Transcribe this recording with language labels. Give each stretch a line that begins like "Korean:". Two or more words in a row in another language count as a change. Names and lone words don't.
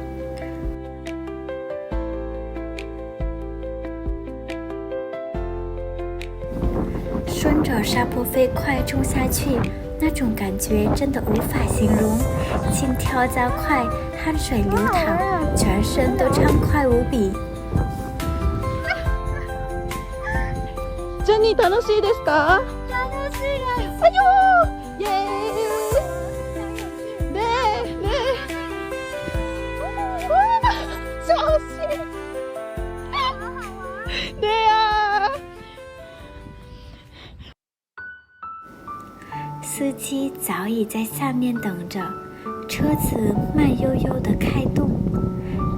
Chinese: 顺着沙坡飞快冲下去，那种感觉真的无法形容，心跳加快，汗水流淌，全身都畅快无比。
Japanese: ジェニー楽しいですか？楽しいです。哎呦，耶！ね。
Chinese: 哇，小心！对呀。司机早已在下面等着，车子慢悠悠地开动。